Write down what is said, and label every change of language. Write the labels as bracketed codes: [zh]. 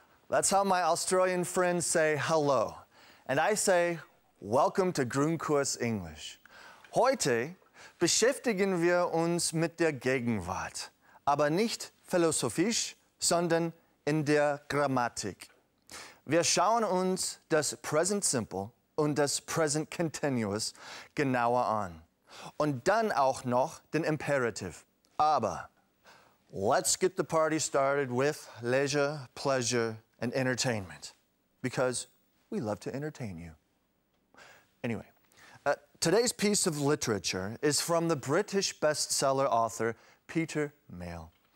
[en] That's how my Australian friends say hello. And I say, welcome to [de] Grundkurs Englisch. Heute beschäftigen wir uns mit der Gegenwart, aber nicht philosophisch, sondern in der Grammatik. Wir schauen uns das Present Simple und das Present Continuous genauer an. Und dann auch noch den Imperative. Aber [en] let's get the party started with leisure, pleasure, and entertainment. Because we love to entertain you. Anyway, today's piece of literature is from the British bestseller author Peter Mayle.